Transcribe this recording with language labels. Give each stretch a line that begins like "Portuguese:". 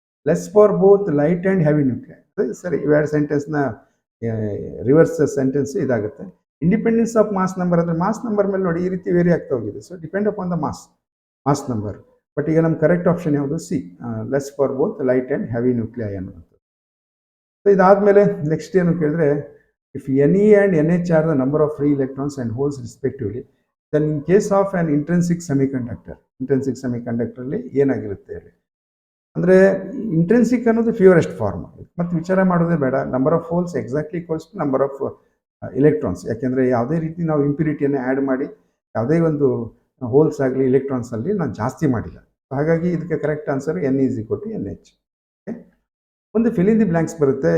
English: less for both light and heavy nuclei,
Kannada: ಸರಿ. ಇವೆರಡು ಸೆಂಟೆನ್ಸ್ನ reverse sentence ಇದಾಗುತ್ತೆ.
English: independence of mass number
Kannada: ಅಂದರೆ mass number ಮೇಲೆ ನೋಡಿ ಈ ರೀತಿ ವೇರಿ ಆಗ್ತಾ ಹೋಗಿದೆ.
English: So depend upon the mass number. But
Kannada: ಈಗ ನಮ್ಮ ಕರೆಕ್ಟ್ ಆಪ್ಷನ್ ಯಾವುದು?
English: C, less for both light and heavy nuclei ಅನ್ನುವಂಥದ್ದು.
Kannada: ಸೊ ಇದಾದಮೇಲೆ ನೆಕ್ಸ್ಟ್ ಏನು ಕೇಳಿದ್ರೆ,
English: if NE and NH are the number of free electrons and holes respectively, then in case of an intrinsic semiconductor
Kannada: ಅಲ್ಲಿ ಏನಾಗಿರುತ್ತೆ ಹೇಳಿ. ಅಂದರೆ intrinsic ಅನ್ನೋದು purest form. ಮತ್ತು ವಿಚಾರ ಮಾಡೋದೇ ಬೇಡ.
English: Number of holes exactly equals to number of electrons.
Kannada: ಯಾಕೆಂದರೆ ಯಾವುದೇ ರೀತಿ ನಾವು ಇಂಪ್ಯೂರಿಟಿಯನ್ನು ಆ್ಯಡ್ ಮಾಡಿ ಯಾವುದೇ ಒಂದು ಹೋಲ್ಸ್ ಆಗಲಿ ಎಲೆಕ್ಟ್ರಾನ್ಸ್ ಅಲ್ಲಿ ನಾನು ಜಾಸ್ತಿ ಮಾಡಿಲ್ಲ. ಹಾಗಾಗಿ ಇದಕ್ಕೆ correct answer NE = NH. Okay, ಒಂದು ಫಿಲ್ ಇನ್ ದಿ ಬ್ಲ್ಯಾಂಕ್ಸ್ ಬರುತ್ತೆ.